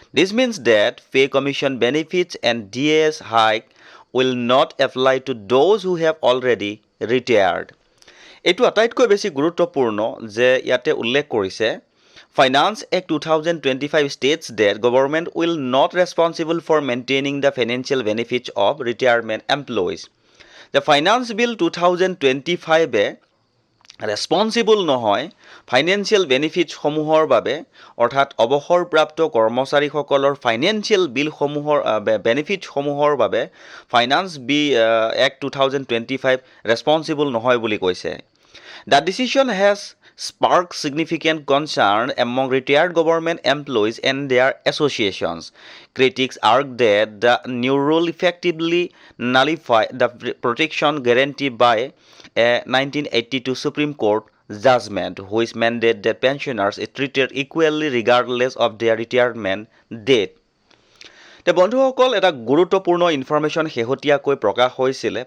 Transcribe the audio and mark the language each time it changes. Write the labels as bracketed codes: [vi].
[en] This means that pay commission benefits and DA's hike will not apply to those who have already retired. [as] এইটো আটাইতকৈ বেছি গুৰুত্বপূৰ্ণ যে ইয়াতে উল্লেখ কৰিছে [en] Finance Act 2025 states that government will not responsible for maintaining the financial benefits of retirement employees. [as] The Finance Bill 2025 responsible নহয় financial বেনিফিটছসমূহৰ বাবে, অৰ্থাৎ অৱসৰপ্ৰাপ্ত কৰ্মচাৰীসকলৰ ফাইনেন্সিয়েল বেনিফিটছসমূহৰ বাবে ফাইনান্স এক্ট 2025 ৰেছপনচিবল নহয় বুলি কৈছে। [en] The decision has sparked significant concern among retired government employees and their associations. Critics argue that the new rule effectively nullifies the protection guaranteed by a 1982 Supreme Court judgment, which mandated that pensioners are treated equally regardless of their retirement date. [as] তে বন্ধুসকল, এটা গুৰুত্বপূৰ্ণ information শেহতীয়াকৈ প্ৰকাশ হৈছিলে।